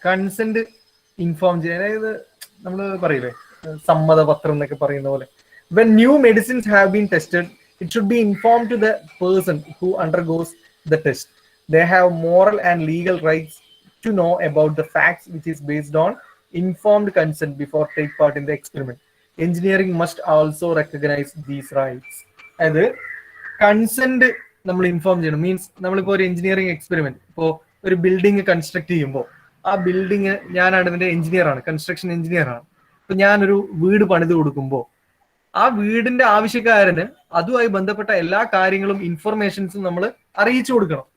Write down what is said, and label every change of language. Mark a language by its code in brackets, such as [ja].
[ml] Consent inform ചെയ്യാൻ, അതായത് നമ്മൾ പറയില്ലേ സമ്മതപത്രം എന്നൊക്കെ പറയുന്ന പോലെ. [en] When new medicines have been tested, it should be informed to the person who undergoes the test. They have moral and legal rights to know about the facts, which is based on informed consent before take part in the experiment. Engineering must also recognize these rights. [ml] അത് consent നമ്മൾ inform ചെയ്യണം. Means നമ്മളിപ്പോൾ ഒരു engineering experiment, ഇപ്പോൾ ഒരു building construct ചെയ്യുമ്പോൾ ആ building, ഞാനാണ് ഇതിന്റെ എഞ്ചിനീയർ ആണ്, കൺസ്ട്രക്ഷൻ എഞ്ചിനീയർ ആണ്. ഇപ്പൊ ഞാനൊരു വീട് പണിത് കൊടുക്കുമ്പോൾ ആ വീടിന്റെ ആവശ്യക്കാരന് അതുമായി ബന്ധപ്പെട്ട എല്ലാ കാര്യങ്ങളും ഇൻഫർമേഷൻസും നമ്മൾ അറിയിച്ചു കൊടുക്കണം.